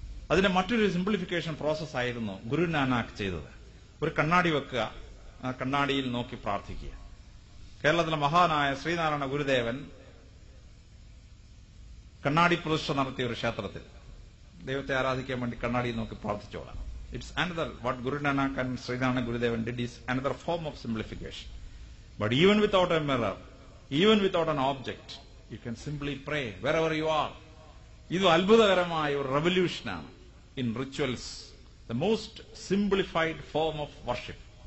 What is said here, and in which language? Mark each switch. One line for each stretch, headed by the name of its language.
Malayalam: അതിന്റെ മറ്റൊരു simplification process ആയിരുന്നു ഗുരു നാനാക്ക് ചെയ്തത്. ഒരു കണ്ണാടി വെക്കുക, ആ കണ്ണാടിയിൽ നോക്കി പ്രാർത്ഥിക്കുക. കേരളത്തിലെ മഹാനായ ശ്രീനാരായണ ഗുരുദേവൻ കണ്ണാടി പ്രതിഷ്ഠ നടത്തിയ ഒരു ക്ഷേത്രത്തിൽ ദൈവത്തെ ആരാധിക്കാൻ വേണ്ടി കണ്ണാടിയിൽ നോക്കി പ്രാർത്ഥിച്ചോളാം.
English: It's another, what Guru Nanak and Srinarayana Gurudevan did is another form of simplification. But even without a mirror, even without an object, you can simply pray wherever you are.
Malayalam: ഇത് അത്ഭുതകരമായ ഒരു റെവല്യൂഷനാണ്
English: In rituals, the most simplified form of worship.